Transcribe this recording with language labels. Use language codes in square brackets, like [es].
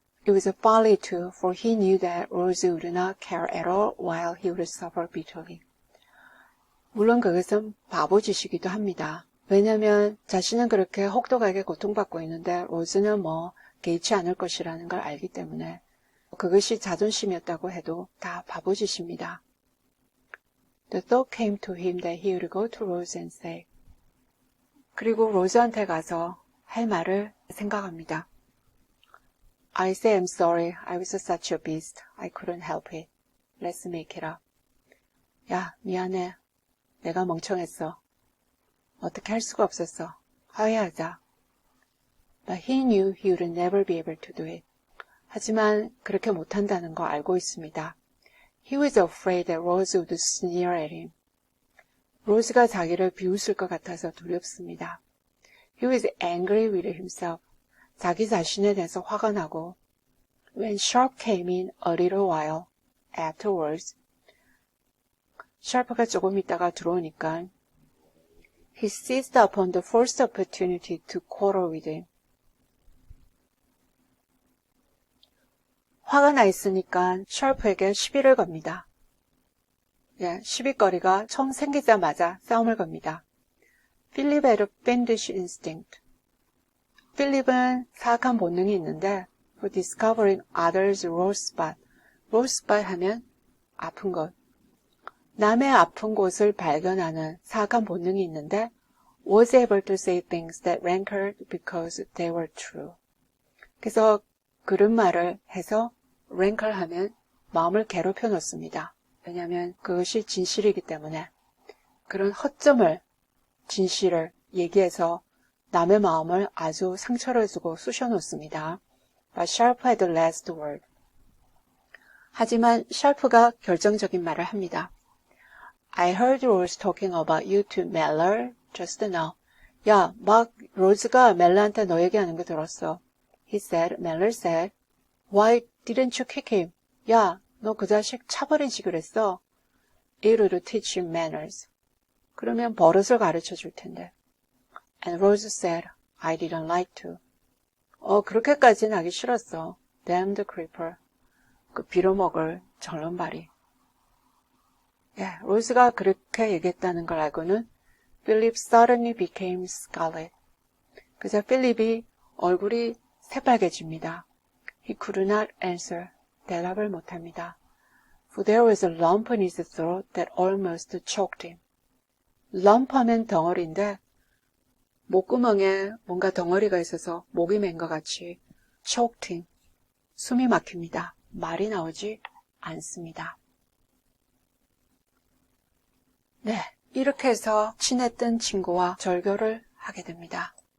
[en] It was a folly too, for he knew that Rose would not care at all while he would suffer bitterly. [ko] 물론 그것은 바보짓이기도 합니다. 왜냐하면 자신은 그렇게 혹독하게 고통받고 있는데 로즈는 개의치 않을 것이라는 걸 알기 때문에 그것이 자존심이었다고 해도 다 바보짓입니다. [en] The thought came to him that he would go to Rose and say. [ko] 그리고 로즈한테 가서 할 말을 생각합니다. [en] I say I'm sorry. I was such a beast. I couldn't help it. Let's make it up. [ko] 야, 미안해. 내가 멍청했어. 어떻게 할 수가 없었어. 화해하자. [en] But he knew he would never be able to do it. [ko] 하지만 그렇게 못한다는 거 알고 있습니다. [en] He was afraid that Rose would sneer at him. [ko] 로즈가 자기를 비웃을 것 같아서 두렵습니다. [en] He was angry with himself. [ko] 자기 자신에 대해서 화가 나고 [en] When Sharp came in a little while afterwards, [ko] 샤프가 조금 있다가 들어오니까 [en] He seized upon the first opportunity to quarrel with him. [ko] 화가 나 있으니까 샤프에게 시비를 겁니다. 시비거리가 처음 생기자마자 싸움을 겁니다. [en] Philip had a fiendish instinct. [ko] 필립은 사악한 본능이 있는데 [en] for discovering others' raw spot. [ko] raw spot 하면 아픈 것. 남의 아픈 곳을 발견하는 사악한 본능이 있는데 [en] was able to say things that rankled because they were true. [ko] 그래서 그런 말을 해서 rankle 하면 마음을 괴롭혀 놓습니다. 왜냐하면 그것이 진실이기 때문에 그런 허점을 진실을 얘기해서 남의 마음을 아주 상처를 주고 쑤셔 놓습니다. [en] But Sharp had the last word. [ko] 하지만 샤프가 결정적인 말을 합니다. [en] I heard Rose talking about you to Mellor just now. [ko] 야, 막 로즈가 멜러한테 너 얘기하는 거 들었어. [en] He said, Mellor said, Why didn't you kick him? [ko] 야, 너 그 자식 차버리지 그랬어. [en] It would teach him manners. [ko] 그러면 버릇을 가르쳐 줄 텐데. [en] And Rose said, I didn't like to. [ko] 그렇게까지는 하기 싫었어. [en] Damn the creeper. [ko] 그 빌어먹을 절름발이. 로즈가 그렇게 얘기했다는 걸 알고는 [en] Philip suddenly became scarlet. [ko] 그래서 필립이 얼굴이 새빨개집니다. [en] He could not answer. [ko] 대답을 못합니다. [en] For there was a lump in his throat that almost choked him. [ko] lump 하면 덩어리인데 목구멍에 뭔가 덩어리가 있어서 목이 맨 것 같이 [en] choked him. [ko] 숨이 막힙니다. 말이 나오지 않습니다. 네, 이렇게 해서 친했던 친구와 절교를 하게 됩니다.